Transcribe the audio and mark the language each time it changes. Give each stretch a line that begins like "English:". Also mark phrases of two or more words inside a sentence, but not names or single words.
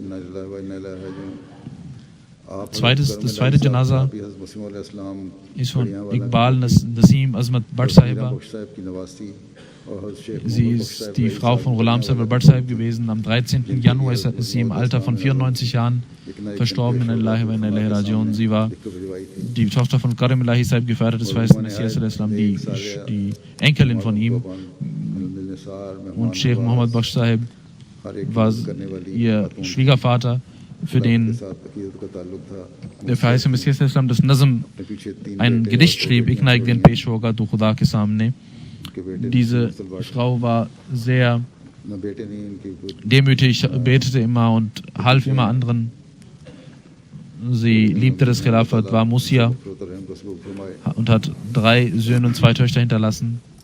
German: Das zweite Janaza ist von Iqbal Nasim Azmat Bhatt Sahiba. Sie ist die Frau von Ghulam Sarwar Bhatt Sahib gewesen. Am 13. Januar ist sie im Alter von 94 Jahren verstorben.
Arabic: إنا لله وإنا إليه راجعون.
German: Sie war die Tochter von Karim Ilahi Sahib, Gefährder des Verheißten Messias al-Islam, die Enkelin von ihm. Und Sheikh Muhammad Bakhsh Sahib war ihr Schwiegervater, für den der Verheißte Messias al-Islam das Nazm, ein Gedicht schrieb, Ich neig den
Urdu: پیش ہوگا تو خدا کے سامنے.
German: Diese Frau war sehr demütig, betete immer und half immer anderen. Sie liebte das Khilafat, war Musia und hat 3 Söhne und 2 Töchter hinterlassen.